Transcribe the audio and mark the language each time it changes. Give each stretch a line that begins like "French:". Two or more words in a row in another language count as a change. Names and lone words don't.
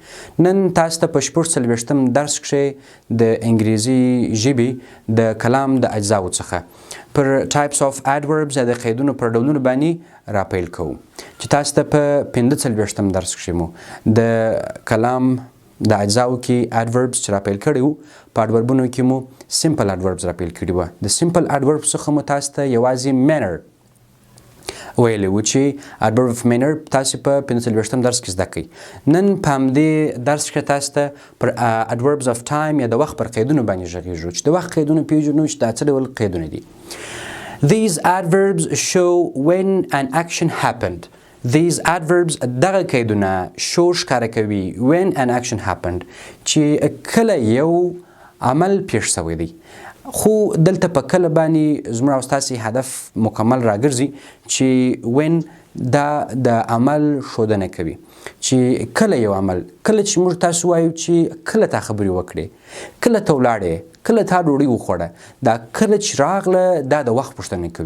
Pashto: نن تاسو ته په شپږ څلویښتم درس کښې د انګریزي ژبې د کلام د اجزاو څخه پر
English: types of adverbs
Pashto: د قیدونو پر ډولونو باندې راپیل کوو چې تاسو ته په پنځه څلویښتم درس کښې مو د کلام د اجزاو کې adverbs چې راپیل کړي وو، په adverbونو کې مو
English: simple adverbs
Pashto: راپیل کړي وو. د
English: simple adverbs
Pashto: څخه مو تاسو ته یوازې manner ویلی وو چې
English: adverb of manner
Pashto: تاسو په پنځه څلویښتم درس کې زده کوئ. نن په همدې درس کې تاسو ته پر
English: adverbs of time
Pashto: یا د وخت پر قیدونو باندې غږیږو چې د وخت قیدونه پیژنو چې دا څه ډول قیدونه دي.
English: These adverbs show when an action happened. These adverbs
Pashto: دغه قیدونه show ښکاره کوي
English: when an action happened
Pashto: چې کله یو عمل پیښ شوی دی. خو دلته په کله باندې زموږ او ستاسې هدف مکمل راګرځي چې when دا د عمل ښودنه کوي چې کله یو عمل، کله چې موږ تاسو وایو چې کله تا خبرې وکړې، کله ته ولاړې، کله تا ډوډۍ وخوړه، دا کله چې راغله دا د وخت پوښتنه کوي.